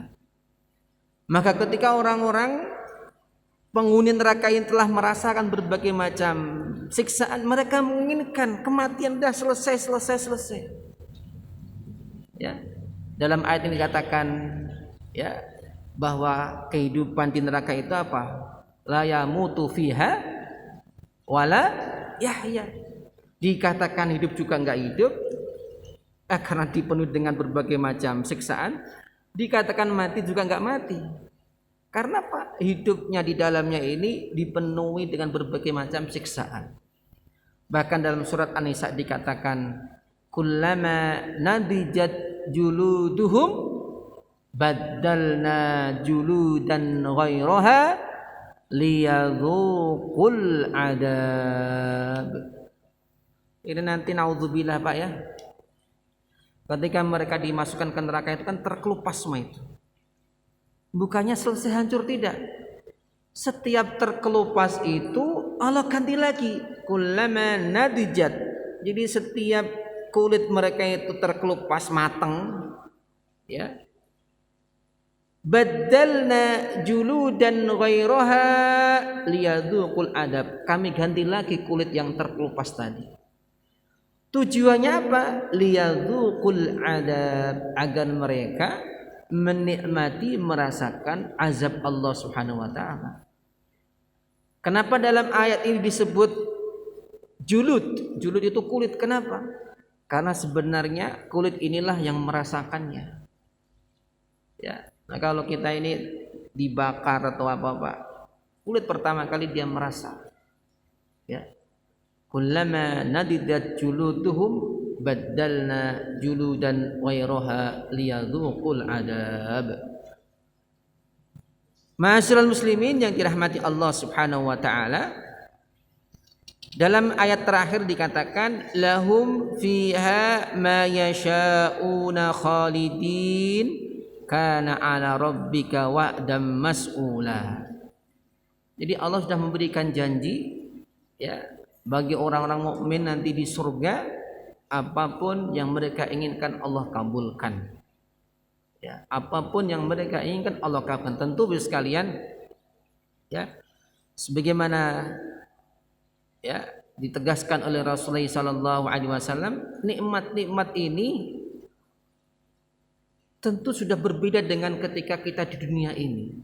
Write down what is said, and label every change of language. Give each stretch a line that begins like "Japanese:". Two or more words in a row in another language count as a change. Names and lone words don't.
Indonesian: Maka ketika orang-orang penghuni neraka yang telah merasakan berbagai macam siksaan, mereka menginginkan kematian, dah selesai. Ya. Dalam ayat ini dikatakan, ya, bahwa kehidupan di neraka itu apa?
Arabic: لا يموت فيها ولا يحيى.
Indonesian: Dikatakan hidup juga enggak hidup, karena dipenuhi dengan berbagai macam siksaan. Dikatakan mati juga enggak mati. Karena apa? Hidupnya di dalamnya ini dipenuhi dengan berbagai macam siksaan. Bahkan dalam surat An-Nisa dikatakan,
Arabic: كلما نضجت جلودهم بدلنا جلودا غيرها ليذوقوا العذاب.
Indonesian: Ini nanti naudzubillah, Pak, ya. Ketika mereka dimasukkan ke neraka itu kan terkelupas semua itu. Bukannya selesai hancur, tidak. Setiap terkelupas itu Allah ganti lagi.
Arabic: كلما نضجت.
Indonesian: Jadi setiap kulit mereka itu terkelupas matang, ya,
Arabic: بدلنا جلودا غيرها ليذوقوا العذاب.
Indonesian: Kami ganti lagi kulit yang terkelupas tadi. Tujuannya apa?
Arabic: ليذوقوا العذاب,
Indonesian: agar mereka menikmati, merasakan azab Allah
Arabic: سبحانه وتعالى.
Indonesian: Kenapa dalam ayat ini disebut julud? Julud itu kulit. Kenapa? Karena sebenarnya kulit inilah yang merasakannya. Ya, nah kalau kita ini dibakar atau apa-apa, kulit pertama kali dia merasa. Ya.
Arabic: كلما نضجت جلودهم بدلنا جلودا غيرها ليذوقوا العذاب. معاشر المسلمين
Indonesian: yang dirahmati Allah
Arabic: سبحانه وتعالى,
Indonesian: dalam ayat terakhir dikatakan
Arabic: لهم فيها ما يشاءون خالدين كان على ربك وعدا مسئولا.
Indonesian: Jadi Allah sudah memberikan janji ya bagi orang-orang mukmin nanti di surga, apapun yang mereka inginkan Allah kabulkan. Ya, apapun yang mereka inginkan Allah kabulkan. Tentu sekalian ya sebagaimana ya ditegaskan oleh Rasulullah
Arabic: صلى الله عليه وسلم,
Indonesian: nikmat-nikmat ini tentu sudah berbeda dengan ketika kita di dunia ini.